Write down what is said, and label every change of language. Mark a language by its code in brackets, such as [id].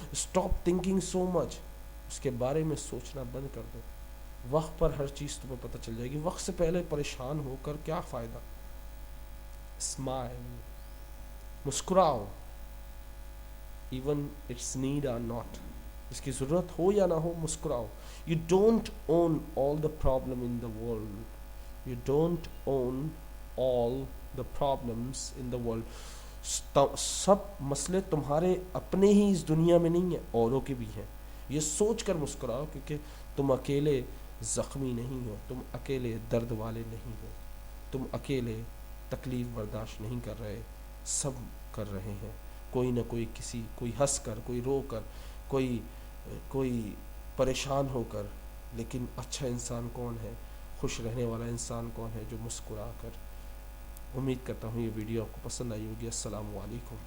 [en] Stop thinking so much. [ur] اس کے بارے میں سوچنا بند کر دو. وقت پر ہر چیز تمہیں پتہ چل جائے گی. وقت سے پہلے پریشان ہو کر کیا فائدہ. اسمائل. مسکراؤ. [en] Even it's need or not. [ur] اس کی ضرورت ہو یا نہ ہو، مسکراؤ. [en] You don't own all the problem in the world. You don't own all the problems in the world. [ur] سب مسئلے تمہارے اپنے ہی اس دنیا میں نہیں ہیں، اوروں کے بھی ہیں. یہ سوچ کر مسکراؤ، کیونکہ تم اکیلے زخمی نہیں ہو، تم اکیلے درد والے نہیں ہو، تم اکیلے تکلیف برداشت نہیں کر رہے، سب کر رہے ہیں، کوئی نہ کوئی کسی، کوئی ہنس کر، کوئی رو کر، کوئی پریشان ہو کر، لیکن اچھا انسان کون ہے، خوش رہنے والا انسان کون ہے؟ جو مسکرا کر۔ امید کرتا ہوں یہ ویڈیو آپ کو پسند آئی ہوگی۔ السلام علیکم۔